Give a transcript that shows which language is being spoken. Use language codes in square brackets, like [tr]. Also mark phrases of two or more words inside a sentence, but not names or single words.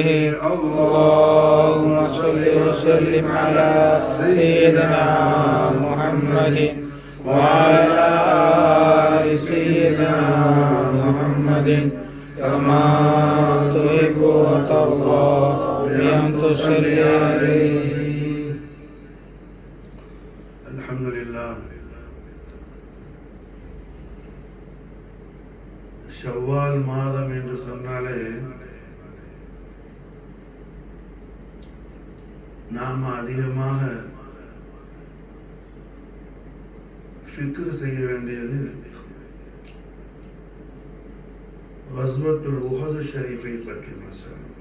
[ar] اللهم صل وسلم على سيدنا محمد وعلى آل سيدنا محمد كما تحب وترضى بأن تصلي عليه. الحمد لله. [ta] ஷவ்வால் மாதம் என்று சொன்னாலே நாம் அதிகமாக ஃபிக்ர் செய்ய வேண்டியது [ar] غزوة أحد [ta] ஷரீஃபை பற்றி மசாலா.